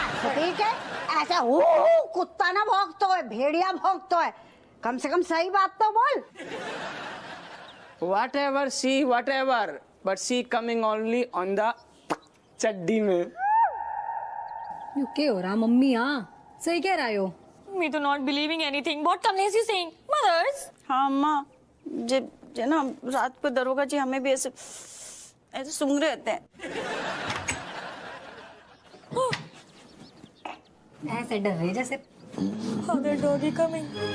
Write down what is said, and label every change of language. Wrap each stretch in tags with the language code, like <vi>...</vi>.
<hi>ठीक है, ऐसा हो कुत्ता ना भौंकता है, भेड़िया भौंकता है, कम से कम सही बात तो बोल।</hi> <en>Whatever she, whatever, but she coming only on the</en> <hi>चड्डी में। यू क्या हो रहा मम्मी? हाँ सही कह रहा हो।</hi> <en>Me to not believing anything. What Kamlesh is saying? Mothers.</en> <hi>हाँ अम्मा, जे ना रात को दरोगा जी हमें भी ऐसे सूंघ रहे होते हैं। ऐसे डर रहे जैसे</hi> <en>Father, doggy coming.</en>